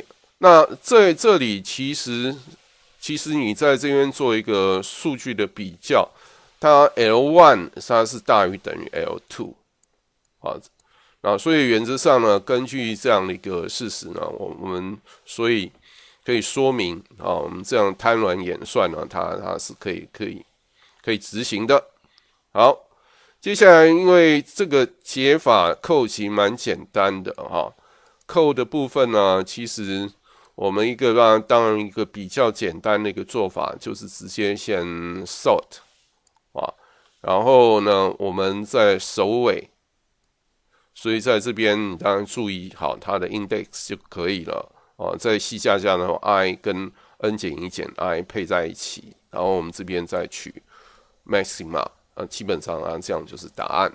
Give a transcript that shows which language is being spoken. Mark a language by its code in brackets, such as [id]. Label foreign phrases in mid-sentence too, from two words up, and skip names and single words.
[zh] 那在這裡其實你在這邊做一個數據的比較，它 L1 它是大於等於 L2， 所以原則上呢，根據這樣的一個事實呢，我們所以可以說明我們這樣貪婪演算呢，它是可以執行的。好，接下來因為這個解法code其實蠻簡單的code的部分呢，其實我們當然一個比較簡單的一個做法就是直接先 sort 然後呢，我們再首尾。所以在這邊你當然注意好它的 index 就可以了在 C 加加呢 i 跟 n 減1減 i 配在一起，然後我們這邊再取 maxima， 基本上這樣就是答案。